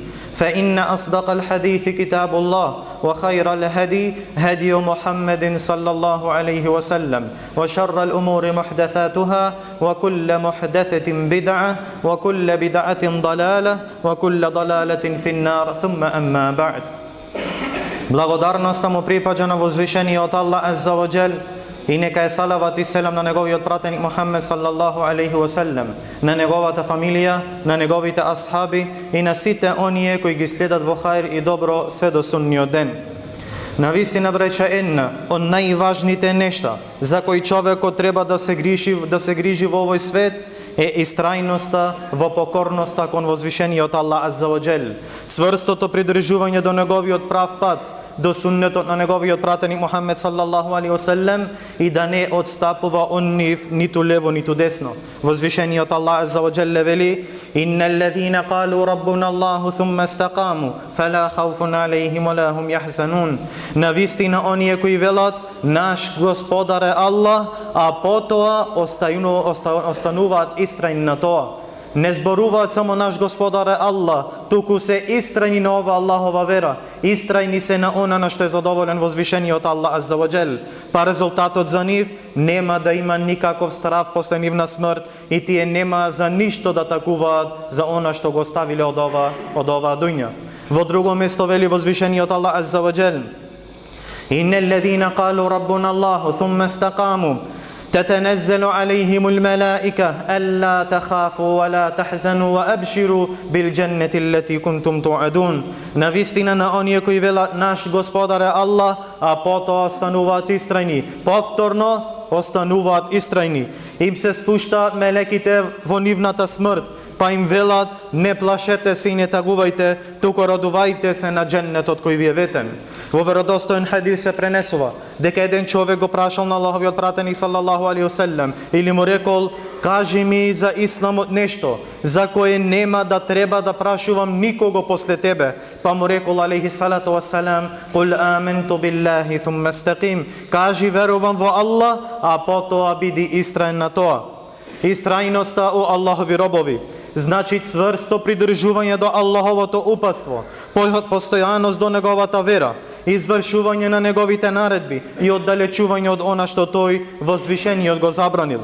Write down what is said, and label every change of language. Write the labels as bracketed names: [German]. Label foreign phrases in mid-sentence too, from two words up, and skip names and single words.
[Arabic] فإن أصدق الحديث كتاب الله وخير الهدي هدي محمد صلى الله عليه وسلم وشر الأمور محدثاتها وكل محدثة بدعة وكل بدعة ضلالة وكل ضلالة في النار ثم أما بعد. [Macedonian] Благодарноста му припаѓа на возвишениот Аллах [Arabic] عز وجل [Macedonian] и нека е салават и селам на неговиот пратеник Мухаммед [Arabic] صلى الله عليه وسلم, [Macedonian] на неговата фамилија, на неговите асхаби и на сите оние кои ги следат во хајр и добро све до судниот ден. Навистина, браќа, една од најважните нешта за кои човекот треба да се грижи во овој свет е истрајноста во покорноста кон возвишениот Аллах [Arabic] عز وجل, [Macedonian] цврстото придржување до неговиот прав пат, до суннетот на неговиот пратеник Мухаммед [Arabic] صلى الله عليه وسلم [Macedonian] и да не отстапува он нив ниту лево ниту десно. Возвишениот Аллах [Arabic] عز وجل вели: إن الذين قالوا ربنا الله ثم استقاموا فلا خوف عليهم ولا هم يحزنون. [Macedonian] Навистина оние кои велат наш Господар е Аллах, а потоа остануваат истрајни на тоа. Не зборуваат само наш Господар е Аллах, туку се истрајни на ова Аллахова вера, истрајни се на она на што е задоволен возвишениот Аллах [Arabic] عز وجل. [Macedonian] Па резултатот за нив нема да има никаков страв после нивна смрт и тие нема за ништо да такуваат за она што го оставиле од ова дуња. Во друго место вели возвишениот Аллах [Arabic] عز وجل: إن الذين قالوا ربنا الله ثم استقاموا تتنزل عليهم الملائكة ألا تخافوا ولا تحزنوا وأبشروا بالجنة التي كنتم توعدون. [Macedonian] Навистина на оние кои велат наш Господар е Аллах, а потоа остануваат истрајни, повторно остануваат истрајни. Им се спуштаат мелеките во нивната смрт, па им велат не плашете се и не тагувајте, туку радувајте се на дженнетот кој ви е ветен. Во веродостоен хадис се пренесува дека еден човек го прашал на Аллаховиот пратеник [Arabic] صلى الله عليه وسلم [Macedonian] или му рекол: кажи ми за исламот нешто за кое нема да треба да прашувам никого после тебе. Па му рекол [Arabic] عليه الصلاة والسلام: قل آمنت بالله ثم استقم. [Macedonian] Кажи верувам во Аллах, а потоа биди истраен на тоа. Истрајноста о Аллахови робови значи цврсто придржување до Аллаховото упатство, постојаност до неговата вера, извршување на неговите наредби и оддалечување од она што тој возвишениот го забранил.